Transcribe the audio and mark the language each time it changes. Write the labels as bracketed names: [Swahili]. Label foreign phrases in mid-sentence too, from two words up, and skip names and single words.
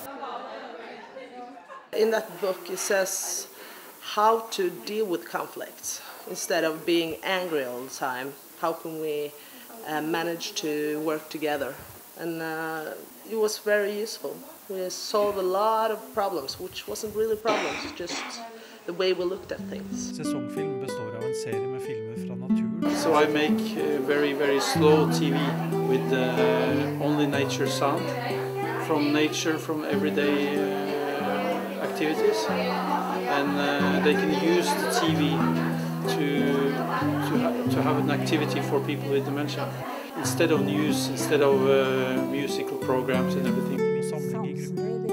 [English] In that book it says how to deal with conflicts instead of being angry all the time. How can we manage to work together? And it was very useful. We solved a lot of problems, which wasn't really problems, just the way we looked at things. [Norwegian] Sesongfilm består av en serie med filmer fra naturen. [English] So I make very, very slow TV with only nature sound, from nature, from everyday activities, and they can use the TV to have an activity for people with dementia instead of news, instead of musical programs and everything. [Norwegian] Samling i grupper.